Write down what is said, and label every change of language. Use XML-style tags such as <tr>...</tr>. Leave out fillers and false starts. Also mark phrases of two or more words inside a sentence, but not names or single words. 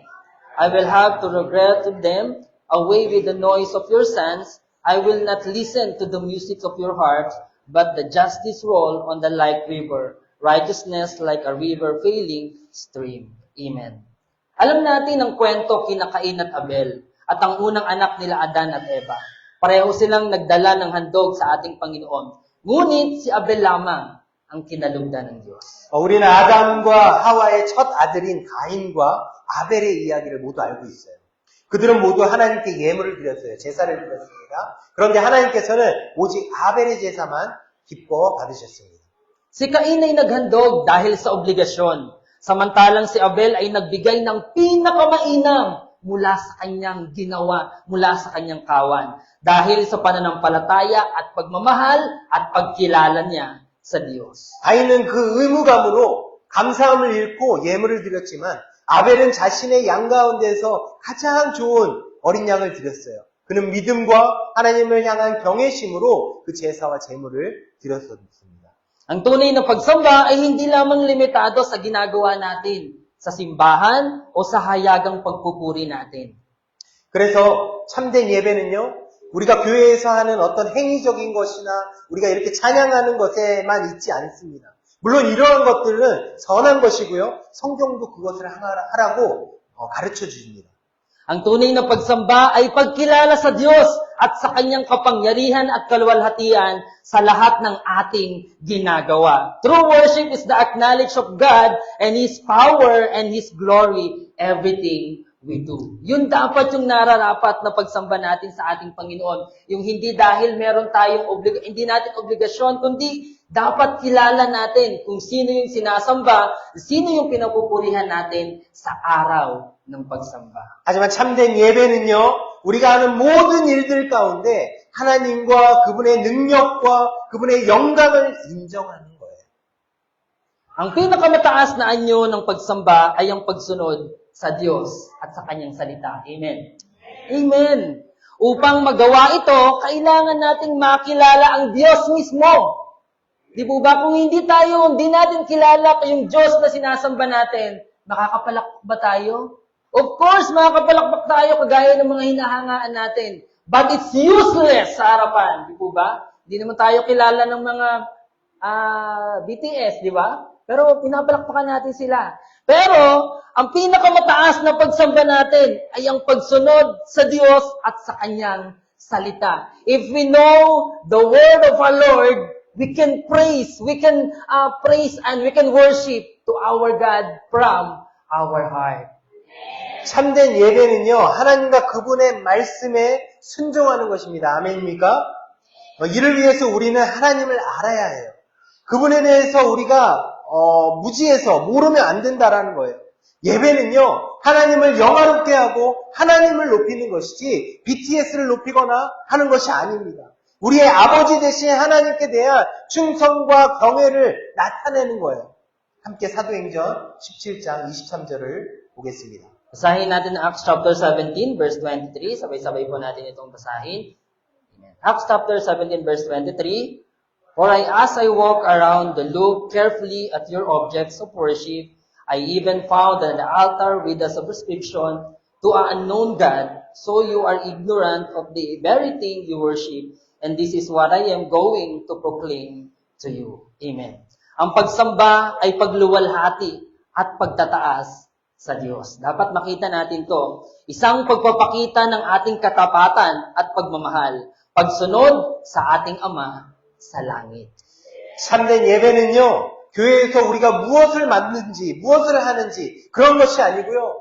<en>I will have to regret them. Away with the noise of your sons. I will not listen to the music of your hearts, but the justice roll on the like river, righteousness like a river failing stream. Amen.</en> <tl>Alam natin ang kwento kina Cain at Abel at ang unang anak nila Adan at Eva. Pareho silang nagdala ng handog sa ating Panginoon. Ngunit si Abel lamang ang kinalugdan ng Diyos.</tl> <ko>우리는 아담과 하와의 첫 아들인 가인과 아벨의 이야기를 모두 알고 있어요. 그들은 모두 하나님께 예물을 드렸어요. 제사를 드렸습니다. 그런데 하나님께서는 오직 아벨의 제사만 기뻐 받으셨습니다.</ko> <tl>Si Cain ay naghandog dahil sa obligasyon, samantalang si Abel ay nagbigay ng pinakamainam mula sa kanyang ginawa, mula sa kanyang kawan, dahil sa pananampalataya at pagmamahal at pagkilala niya sa Diyos.</tl> <ko>가인은 그 의무감으로 감사함을 잃고 예물을 드렸지만 아벨은 자신의 양 가운데서 가장 좋은 어린 양을 드렸어요. 그는 믿음과 하나님을 향한 경외심으로 그 제사와 제물을 드렸습니다.</ko> <tl>Ang tunay na pagsamba ay hindi lamang limitado sa ginagawa natin sa simbahan o sa hayagang pagpupuri natin.</tl> <ko>그래서 참된 예배는요, 우리가 교회에서 하는 어떤 행위적인 것이나 우리가 이렇게 찬양하는 것에만 있지 않습니다. 물론 이러한 것들은 선한 것이고요. 성경도 그것을 하라고 가르쳐 주십니다.</ko> <tl>Ang tunay na pagsamba ay pagkilala sa Diyos at sa kanyang kapangyarihan at kaluwalhatian sa lahat ng ating ginagawa.</tl> <en>True worship is the acknowledge of God and His power and His glory, everything we do.</en> <tl>Yun dapat yung nararapat na pagsamba natin sa ating Panginoon. Yung hindi dahil meron tayong hindi natin obligasyon, kundi dapat kilala natin kung sino yung sinasamba, sino yung pinapupurihan natin sa araw ng pagsamba.</tl> <ko>하지만 참된 예배는요, 우리가 하는 모든 일들 가운데 하나님과 그분의 능력과 그분의 영광을 인정하는 거예요.</ko> <tl>Ang pinakamataas na anyo ng pagsamba ay ang pagsunod sa Diyos at sa kanyang salita. Amen. Amen. Upang magawa ito, kailangan nating makilala ang Diyos mismo. Di po ba? Kung hindi natin kilala yung Diyos na sinasamba natin, makakapalakpak ba tayo?</tl> <en>Of course,</en> <tl>makakapalakpak tayo kagaya ng mga hinahangaan natin.</tl> <en>But it's useless</en> <tl>sa harapan. Di po ba? Hindi naman tayo kilala ng mga BTS, di ba? Pero pinapalakpakan natin sila. Pero, ang pinakamataas na pagsamba natin ay ang pagsunod sa Diyos at sa Kanyang salita.</tl> <en>If we know the word of our Lord, we can praise and we can worship to our God from our heart.</en> <ko>참된 예배는요, 하나님과 그분의 말씀에 순종하는 것입니다. 아멘입니까? 이를 위해서 우리는 하나님을 알아야 해요. 그분에 대해서 우리가 무지해서 모르면 안 된다라는 거예요. 예배는요, 하나님을 영화롭게 하고 하나님을 높이는 것이지 BTS를 높이거나 하는 것이 아닙니다. 우리의 아버지 대신 하나님께 대한 충성과 경외를 나타내는 거예요. 함께 사도행전 17장 23절을 보겠습니다.</ko> <tl>Basahin natin</tl> <en>Acts chapter 17, verse 23.</en> <tl>Sabay-sabay po natin itong basahin.</tl> <en>Amen. Acts chapter 17, verse 23. For as I walk around the loop carefully at your objects of worship, I even found an altar with a superscription to an unknown God, so you are ignorant of the very thing you worship, and this is what I am going to proclaim to you. Amen.</en> <tl>Ang pagsamba ay pagluwalhati at pagtataas sa Diyos. Dapat makita natin to. Isang pagpapakita ng ating katapatan at pagmamahal. Pagsunod sa ating Ama sa langit.</tl> <ko>참된 예배는요, 교회에서 우리가 무엇을 맡는지, 무엇을 하는지 그런 것이 아니고요.</ko>